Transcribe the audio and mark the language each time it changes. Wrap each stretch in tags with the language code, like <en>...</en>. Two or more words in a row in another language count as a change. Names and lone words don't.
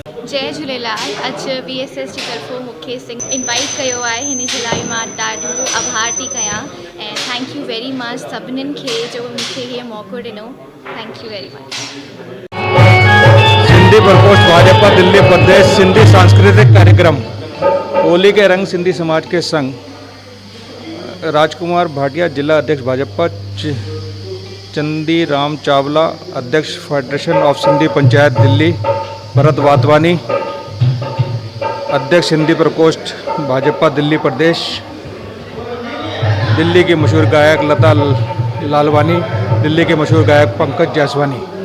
<sd>जय झूलेलाल। अॼु VSS जी तरफ़ों मूंखे इनवाइट कयो आहे, हिन जे लाइ मां ॾाढो आभार थी कयां ऐं</sd> <en>thank you very much</en> <sd>सभिनीनि खे जो मूंखे हीअ मौक़ो ॾिनो।</sd> <en>Thank you very much.</en> <hi>सिंधी प्रकोष्ठ भाजपा दिल्ली प्रदेश सिंधी सांस्कृतिक कार्यक्रम होली के रंग सिंधी समाज के संग राजकुमार भाटिया जिला अध्यक्ष भाजपा, चंदी राम चावला अध्यक्ष फेडरेशन ऑफ सिंधी पंचायत दिल्ली, भरत वातवानी अध्यक्ष सिंधी प्रकोष्ठ भाजपा दिल्ली प्रदेश, दिल्ली के मशहूर गायक लता लालवानी, दिल्ली के मशहूर गायक पंकज जासवानी।</hi>